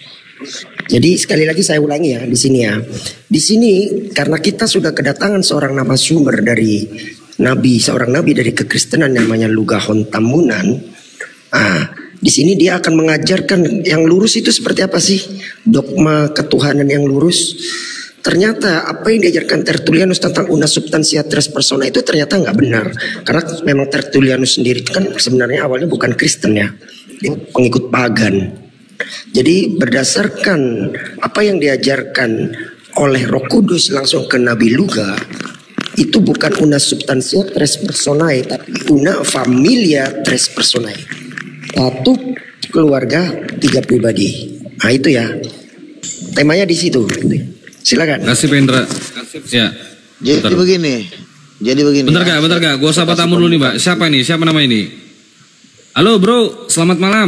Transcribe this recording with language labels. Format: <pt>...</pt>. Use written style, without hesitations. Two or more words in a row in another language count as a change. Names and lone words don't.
<id>Jadi sekali lagi saya ulangi ya di sini ya. Di sini karena kita sudah kedatangan seorang narasumber dari seorang nabi dari kekristenan namanya Luga Hontamunan. Di sini dia akan mengajarkan yang lurus itu seperti apa sih, dogma ketuhanan yang lurus. Ternyata apa yang diajarkan Tertullianus tentang</id> <la>una substantia tres persona</la> <id>itu ternyata nggak benar. Karena memang Tertullianus sendiri kan sebenarnya awalnya bukan Kristen ya, dia pengikut pagan. Jadi berdasarkan apa yang diajarkan oleh Roh Kudus langsung ke Nabi Luga, itu bukan</id> <la>una substantia tres personae,</la> <id>tapi</id> <la>una familia tres personae.</la> <id>Satu keluarga, 3 pribadi. Nah itu ya, temanya di situ. Silakan. Kasih Pendra. Ya. Jadi begini. Bentar gak? Gue sapa tamu dulu nih Mbak. Siapa ini? Siapa nama ini? Halo bro, selamat malam.</id>